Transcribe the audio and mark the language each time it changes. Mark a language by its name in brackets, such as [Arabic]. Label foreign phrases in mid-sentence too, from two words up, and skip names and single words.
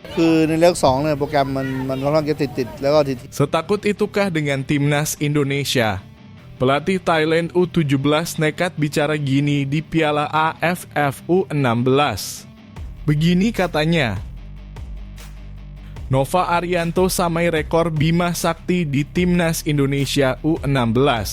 [Thai] คือในเล็ก2เนี่ยโปรแกรมมันค่อนข้างจะติดแล้วก็ที [Indonesian] Setakut itukah dengan timnas Indonesia? Pelatih Thailand U17 nekat bicara gini di Piala AFF U16. Begini katanya, Nova Arianto samai rekor Bima Sakti di timnas Indonesia U16.